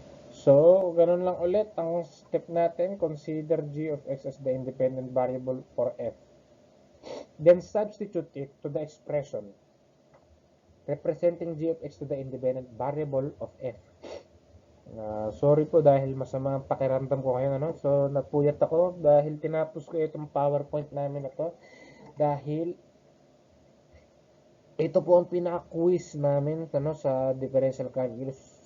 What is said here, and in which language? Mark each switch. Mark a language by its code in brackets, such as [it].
[tl] So, ganun lang ulit ang step natin. [en] Consider g of x as the independent variable for f. Then, substitute it to the expression representing g of x to the independent variable of f. [tl] Sorry po dahil masama ang pakiramdam ko ngayon. So, napuyat ako dahil tinapos ko itong PowerPoint namin na to. Dahil ito po ang pinaka-quiz namin sa differential calculus.